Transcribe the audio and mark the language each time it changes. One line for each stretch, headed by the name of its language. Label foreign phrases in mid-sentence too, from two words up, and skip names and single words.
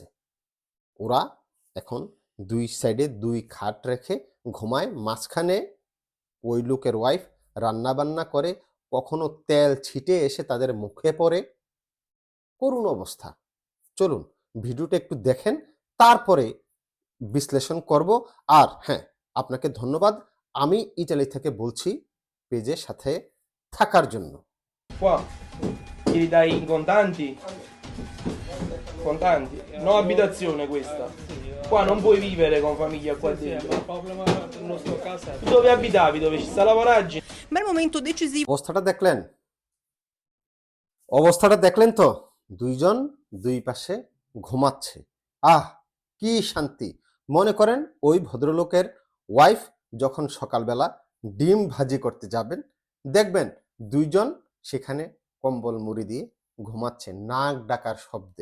Bangla: ওরা এখন দুই সাইডে দুই খাট রেখে ঘুমায়, মাঝখানে ওই লোকের ওয়াইফ রান্নাবান্না করে, কখনো তেল ছিটে এসে তাদের মুখে পড়ে। করুণ অবস্থা। চলুন ভিডিওটা একটু দেখেন, তারপরে বিশ্লেষণ করব। আর হ্যাঁ, আপনাকে ধন্যবাদ, আমি ইটালি থেকে বলছি, পেজের সাথে থাকার জন্য।
Italian: Qua gli dai in contanti? Contanti? No abitazione questa. Qua non puoi vivere con famiglia qua dentro. Il problema del nostro casa è Dove abitavi? Dove ci sta la voragine? Ma il momento decisivo
Bangla: অবস্থাটা দেখলেন? অবস্থাটা দেখলেন তো? দুইজন দুই পাশে ঘুমাচ্ছে। আহ, কি শান্তি! মনে করেন ওই ভদ্রলোকের ওয়াইফ যখন সকালবেলা ডিম ভাজি করতে যাবেন, দেখবেন দুইজন সেখানে কম্বল মুড়ি দিয়ে ঘুমাচ্ছে নাক ডাকার শব্দে।